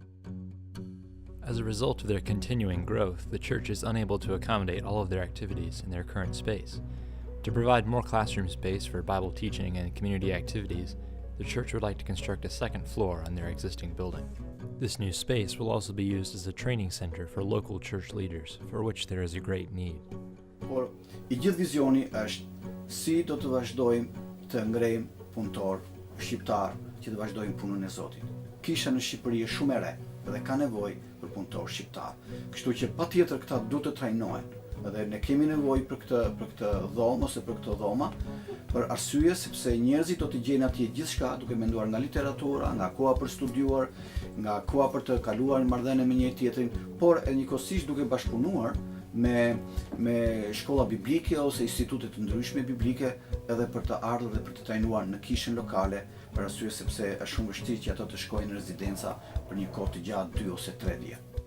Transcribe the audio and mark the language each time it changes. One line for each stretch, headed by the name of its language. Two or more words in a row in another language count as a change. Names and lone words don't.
English: As a result of their continuing growth, the church is unable to accommodate all of their activities in their current space. To provide more classroom space for Bible teaching and community activities, the church would like to construct a second floor on their existing building. This new space will also be used as a training center for local church leaders, for which there is a great need.
Albanian: Por I gjithë vizioni është si do të vazhdojmë të ngrejmë punëtor shqiptar që të vazhdojmë punën e Zotit. Kisha në Shqipëri është shumë e re dhe ka nevojë për punëtor shqiptar. Kështu që patjetër këta duhet të trajnohen. Edhe ne kemi nevojë për këtë dhomë ose për këtë dhoma, për arsye sepse njerëzit do të gjejnë atje gjithçka duke menduar nga literatura, nga koha për studiuar, nga koha për të kaluar marrëdhënie me njëri tjetrin, por edhe njëkohësisht duke bashkëpunuar me shkolla biblike ose institute të ndryshme biblike edhe për të ardhur dhe për të trajnuar në kishën lokale, për arsye sepse është shumë vështirë që ato të shkojnë në rezidenca për një kohë të gjatë 2 ose 3 vjet.